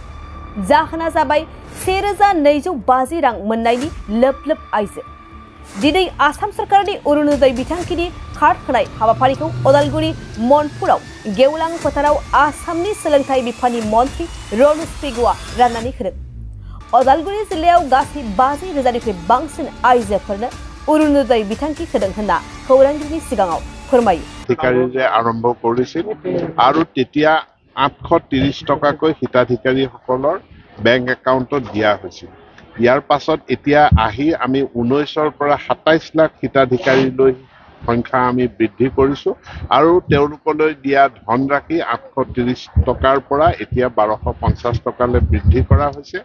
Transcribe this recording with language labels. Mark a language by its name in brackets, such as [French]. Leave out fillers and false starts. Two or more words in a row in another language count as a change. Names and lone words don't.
[Bodo] जाहोना जाबाय 1250 रां मोननायनि लोब लोब आइजो दिनै आसाम सरकारनि अरुणोदय बिथांखिनि कार्ड होनाय हाबाफारिखौ उदालगुरि मनपुराव गेवलां फोथाराव आसामनि सोलोंथाइ बिफाननि मन्थ्रि रनज पेगुआ राननानै होदों उदालगुरि जिल्लायाव गासै 50,000निख्रुइ बांसिन आइजोफोरनो अरुणोदय बिथांखि होदों होनना खौरांगिरिनि सिगाङाव फोरमायो [Assamese] হিতাধিকাৰীৰে আৰম্ভ কৰিছিল আৰু তেতিয়া 830 টকাকৈ হিতাধিকাৰীসকলৰ বেংক একাউণ্টত দিয়া হৈছিল ইয়াৰ পাছত এতিয়া আহি আমি 19ৰ পৰা 27 লাখ হিতাধিকাৰীলৈ সংখ্যা আমি বৃদ্ধি কৰিছো আৰু তেওঁলোকলৈ দিয়া ধনৰাশি 830 টকাৰ পৰা এতিয়া 1250 টকালৈ বৃদ্ধি কৰা হৈছে